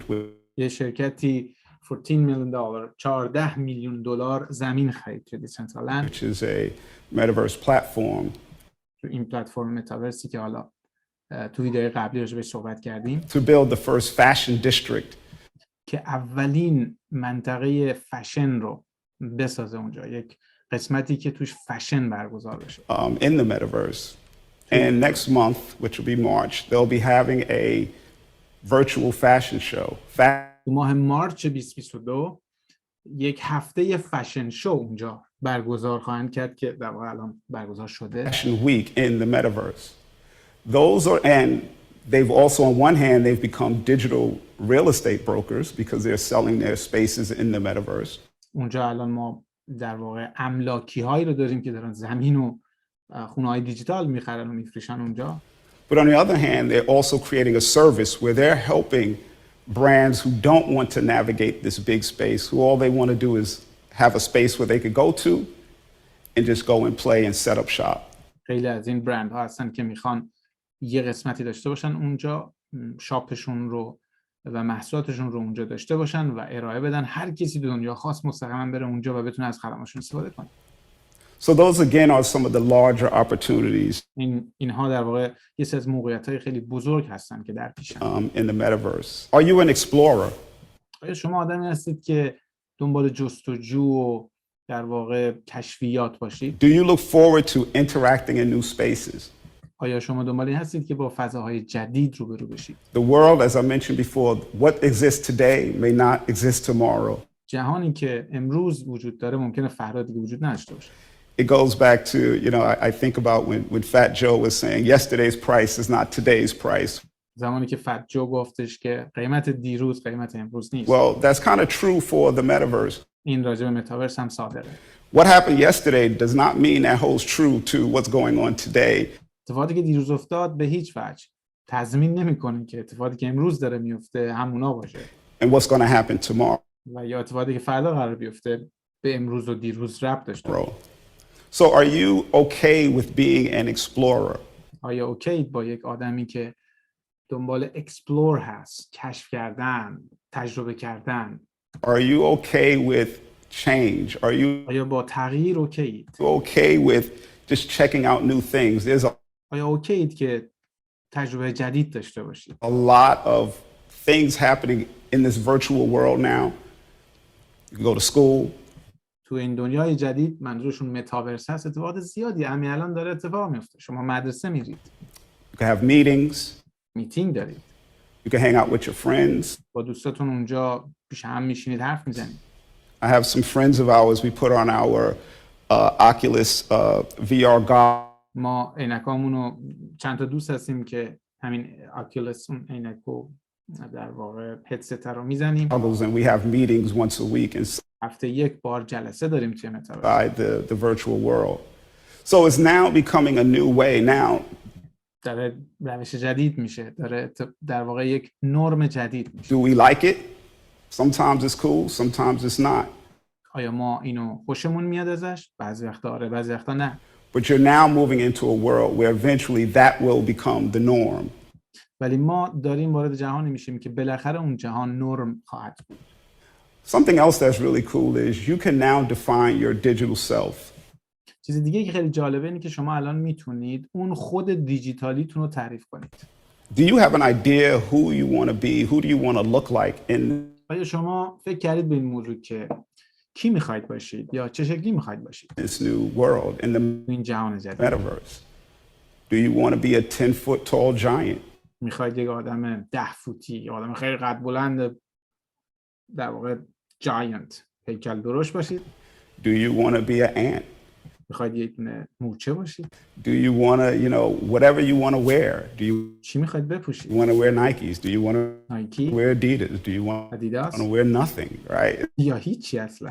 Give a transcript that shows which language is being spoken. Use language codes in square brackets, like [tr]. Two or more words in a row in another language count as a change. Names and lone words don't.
[fa] یه شرکتی 14 میلیون دلار 14 میلیون دلار زمین خرید توی دیسنترالند، [en] which is a metaverse platform. [fa] تو این پلتفرم متاورسی که حالا تو ویدیوهای قبلی راجع بهش صحبت کردیم، [en] to build the first fashion district. [fa] که اولین منطقه فشن رو بسازه اونجا، یک قسمتی که توش فشن برگزار بشه. [en] In the metaverse. And next month, which will be March, they'll be having a virtual fashion show. [fa] تو ماه مارچ 2022 یک هفته [en] fashion show [fa] اونجا برگزار خواهند کرد که در واقع الان برگزار شده. [en] Fashion week in the metaverse. Those are, and they've also, on one hand, they've become digital real estate brokers because they're selling their spaces in the metaverse. [fa] اونجا الان ما در واقع املاکی هایی رو داریم که دارن زمین و خونه های دیجیتال میخرن و میفروشن اونجا. [en] But on the other hand, they're also creating a service where they're helping brands who don't want to navigate this big space, who all they want to do is have a space where they could go to and just go and play and set up shop. [fa] خیلی از این برند ها هستن که میخوان یه قسمتی داشته باشن اونجا، شاپشون رو و محصولاتشون رو اونجا داشته باشن و ارائه بدن، هر کسی دنیا خواست مستقیما بره اونجا و بتونه از خدماتشون استفاده کنه. [en] So those again are some of the larger opportunities [fa] اینها در واقع یه سری از موقعیت‌های خیلی بزرگ هستن که در پیشن. [en] in the metaverse. Are you an explorer? [fa] آیا شما آدمی هستید که دنبال جستجو و در واقع کشفیات باشید؟ [en] Do you look forward to interacting in new spaces? [fa] آیا شما دنبال این هستید که با فضاهای جدید روبرو بشید؟ [en] The world, as I mentioned before, what exists today may not exist tomorrow. [fa] جهانی که امروز وجود داره ممکنه فردا دیگه وجود نداشته باشه. [en] It goes back to, you know, I think about when Fat Joe was saying yesterday's price is not today's price. [fa] زمانی که فت جو گفتش که قیمت دیروز قیمت امروز نیست. [en] Well, that's kind of true for the metaverse. [fa] این راجع به متاورس هم صادقه. [en] What happened yesterday does not mean that holds true to what's going on today. [fa] اتفاقی که دیروز افتاد به هیچ وجه تضمین نمی‌کنه که اتفاقی که امروز داره میفته همونا باشه. [en] And what's going to happen tomorrow. [fa] و یا اتفاقی که فردا قرار بیفته به امروز و دیروز ربط داشته باشه. [en] So are you okay with being an explorer? [fa] آیا اوکی با یک آدمی که دنبال اکسپلور هست، کشف کردن، تجربه کردن؟ [en] Are you okay with change? Are you [fa] آیا با تغییر اوکیید؟ [en] okay with just checking out new things? There's [fa] آیا اوکیید که تجربه جدید داشته باشید؟ [en] a lot of things happening in this virtual world now. You can go to school. [fa] تو این دنیای جدید منظورشون متاورس هست، اتفاقات زیادی همین الان داره اتفاق میفته. شما مدرسه میرید. [en] You can have meetings. [fa] میتینگ دارید. [en] You can hang out with your friends. [fa] با دوستاتون اونجا پیش هم میشینید حرف میزنید. [en] I have some friends of ours we put on our Oculus VR goggles. [fa] ما عینکامونو چند تا دوست هستیم که همین آکیولس اون عینکو در واقع هدست رو میزنیم. [en] And we have meetings once a week inside [fa] هفته یک بار جلسه داریم توی متاورس. [en] the virtual world. So it's now becoming a new way now. [fa] داره روش جدید میشه، داره در واقع یک نرم جدید میشه. [en] Do we like it? Sometimes it's cool, sometimes it's not. [fa] آیا ما اینو خوشمون میاد ازش؟ بعضی وقتا آره، بعضی وقتا نه. [en] But you're now moving into a world where eventually that will become the norm. [fa] ولی ما داریم وارد جهانی میشیم که بالاخره اون جهان نرم خواهد بود. [en] Something else that's really cool is you can now define your digital self. [fa] چیز دیگه که خیلی جالبه اینه که شما الان میتونید اون خود دیجیتالیتون رو تعریف کنید. [en] Do you have an idea who you want to be? Who do you want to look like in [fa] آیا شما فکر کردید به این موضوع که کی میخواید باشید یا چه شکلی میخواید باشید [en] this new world, in the [fa] این جهان جدید؟ [en] metaverse? Do you want to be a 10-foot tall giant? [fa] میخواید یک آدم 10 فوتی یا آدم خیلی قد بلند در واقع جاینت هیکل درشت باشید؟ [en] Do you want to be an ant? [fa] میخواید یک مورچه باشید؟ [en] Do you want to, whatever you want to wear? Do you [fa] چی میخواید بپوشید؟ [en] want to wear Nikes? Do you want to [fa] نایکی، [en] wear Adidas? Do you want to [fa] آدیداس [en] wear nothing, right? [fa] یا هیچی اصلا.